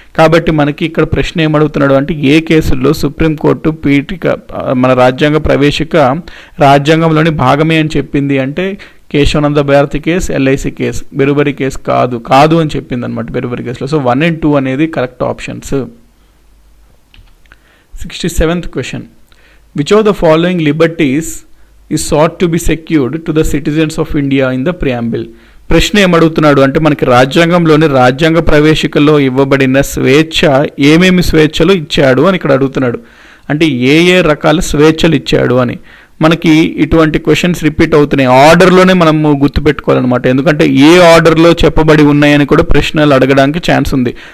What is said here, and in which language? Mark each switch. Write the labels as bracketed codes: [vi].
[te] కాబట్టి మనకి ఇక్కడ ప్రశ్న ఏమడుగుతున్నాడు అంటే ఏ కేసుల్లో సుప్రీంకోర్టు పీఠిక మన రాజ్యాంగ ప్రవేశిక రాజ్యాంగంలోని భాగమే అని చెప్పింది అంటే Kesavananda Bharati case, LIC case. బెరూబరీ case కాదు అని చెప్పింది అనమాట బెరూబరీ కేసులో. సో 1 and 2 అనేది correct options. [en] 67th question, which of the following liberties is sought to be secured to the citizens of India in the preamble? [te] ప్రశ్న ఏమడుగుతున్నాడు అంటే మనకి రాజ్యాంగంలోని రాజ్యాంగ ప్రవేశికలో ఇవ్వబడిన స్వేచ్ఛ ఏమేమి స్వేచ్ఛలు ఇచ్చాడు అని ఇక్కడ అడుగుతున్నాడు. అంటే ఏ రకాల స్వేచ్ఛలు ఇచ్చాడు అని. మనకి ఇటువంటి క్వశ్చన్స్ రిపీట్ అవుతున్నాయి. ఆర్డర్లోనే మనము గుర్తుపెట్టుకోవాలన్నమాట. ఎందుకంటే ఏ ఆర్డర్లో చెప్పబడి ఉన్నాయని కూడా ప్రశ్నలు అడగడానికి ఛాన్స్ ఉంది.